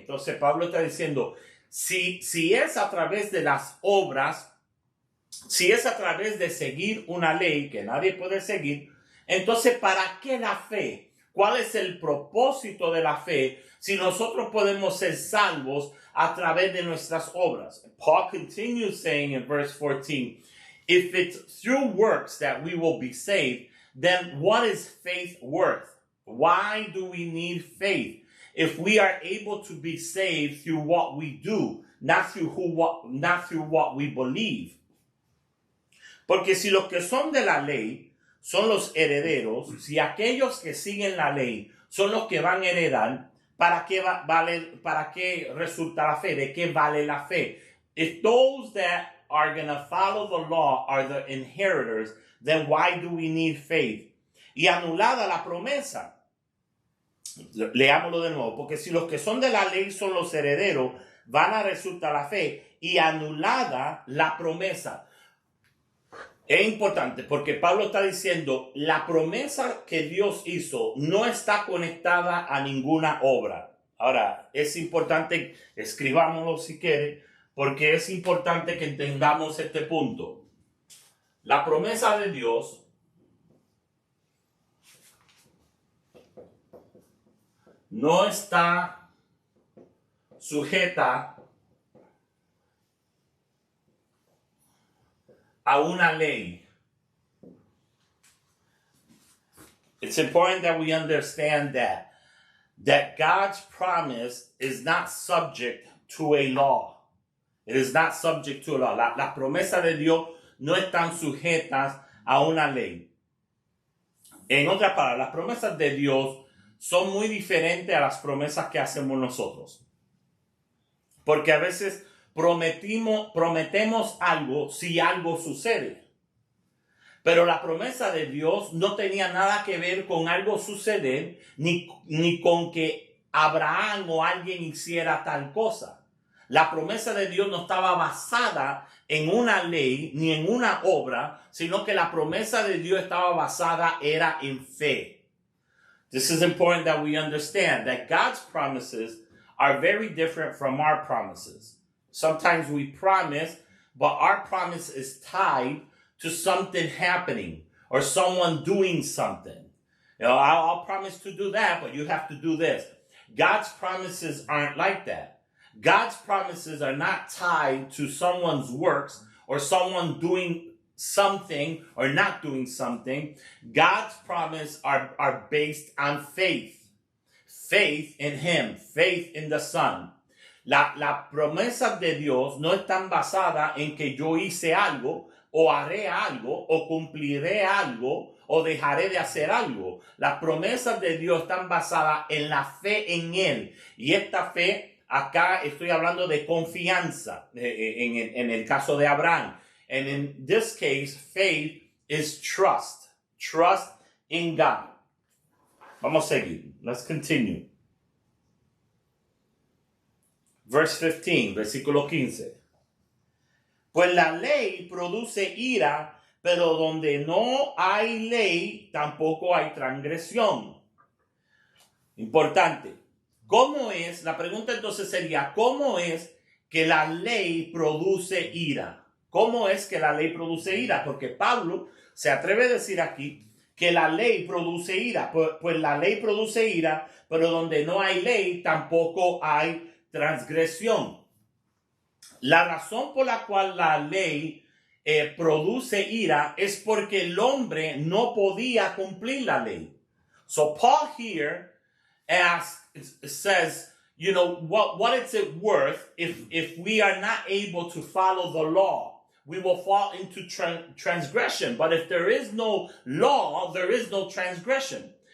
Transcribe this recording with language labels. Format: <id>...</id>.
<es>Entonces Pablo está diciendo, si es a través de las obras, si es a través de seguir una ley que nadie puede seguir, entonces ¿para qué la fe? ¿Cuál es el propósito de la fe si nosotros podemos ser salvos a través de nuestras obras?</es> <en>Paul continues saying in verse 14, if it's through works that we will be saved, then what is faith worth? Why do we need faith if we are able to be saved through what we do, not through what we believe?</en> <es>Porque si los que son de la ley son los herederos, si aquellos que siguen la ley son los que van a heredar, ¿para qué resulta la fe? ¿De qué vale la fe?</es> <en>If those that are going to follow the law are the inheritors, then why do we need faith?</en> <es>Y anulada la promesa. Leámoslo de nuevo. Porque si los que son de la ley son los herederos, van a resultar la fe y anulada la promesa. Es importante porque Pablo está diciendo, la promesa que Dios hizo no está conectada a ninguna obra. Ahora, es importante, escribámoslo si quiere, porque es importante que entendamos este punto. La promesa de Dios no está sujeta a una ley.</es> <en>It's important that we understand that God's promise is not subject to a law. It is not subject to a law.</en> <es>Las promesas de Dios no están sujetas a una ley. En otras palabras, las promesas de Dios son muy diferentes a las promesas que hacemos nosotros. Porque a veces prometemos algo si algo sucede. Pero la promesa de Dios no tenía nada que ver con algo suceder, ni con que Abraham o alguien hiciera tal cosa. La promesa de Dios no estaba basada en una ley ni en una obra, sino que la promesa de Dios estaba basada era en fe.</es> <en>This is important that we understand that God's promises are very different from our promises. Sometimes we promise, but our promise is tied to something happening or someone doing something. You know, I'll promise to do that, but you have to do this. God's promises aren't like that. God's promises are not tied to someone's works or someone doing something or not doing something. God's promises are based on faith. Faith in Him, faith in the Son.</en> <es>La promesa de Dios no están basadas en que yo hice algo, o haré algo, o cumpliré algo, o dejaré de hacer algo. Las promesas de Dios están basadas en la fe en Él. Y esta fe, acá estoy hablando de confianza, en el caso de Abraham.</es> <en>And in this case, faith is trust. Trust in God.</en> <es>Vamos a seguir.</es> <en>Let's continue. Verse 15,</en> <es>versículo 15. Pues la ley produce ira, pero donde no hay ley, tampoco hay transgresión. Importante. ¿Cómo es? La pregunta entonces sería, ¿cómo es que la ley produce ira? ¿Cómo es que la ley produce ira? Porque Pablo se atreve a decir aquí que la ley produce ira. Pues la ley produce ira, pero donde no hay ley, tampoco hay transgresión. La razón por la cual la ley produce ira es porque el hombre no podía cumplir la ley.</es> <en>So Paul here says, you know, what is it worth if we are not able to follow the law? We will fall into transgression. But if there is no law, there is no transgression.</en>